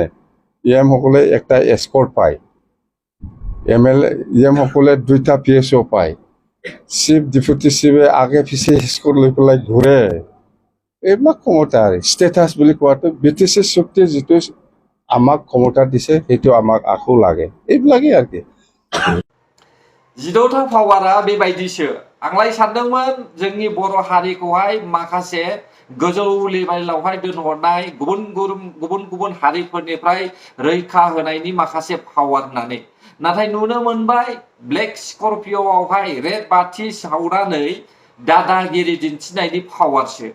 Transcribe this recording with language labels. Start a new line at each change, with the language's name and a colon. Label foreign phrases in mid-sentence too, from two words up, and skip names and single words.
Assamese: ইএমসকলে একটা এস্কৰ্ট পায়, ইএম সকলে 2টা PSO পায়,
English: chief deputy chief
Assamese: আগে পিছে এস্কৰ্ট লৈ পেলাই ঘূৰে। এইবিলাক ক্ষমতা আৰু ষ্টেটাছ বুলি কোৱাটো ব্ৰিটিছে চুক্তি যিটো আমাক ক্ষমতা দিছে সেইটো আমাক আকৌ লাগে, এইবিলাকেই আৰু কি।
Bodo: 14टा पावारा बेबायदिसो। आंलाय सानदोंमोन जोंनि बर' हारिखौहाय माखासे गोजौ लेभेलावहाय दोनहरनाय गुबुन गुबुन हारिफोरनिफ्राय रैखा होनायनि माखासे पावार होननानै, नाथाय नुनो मोनबाय ब्लेक स्करपिय'आवहाय रेड बाथि सावनानै दादागिरि दिन्थिनायनि पावारसो।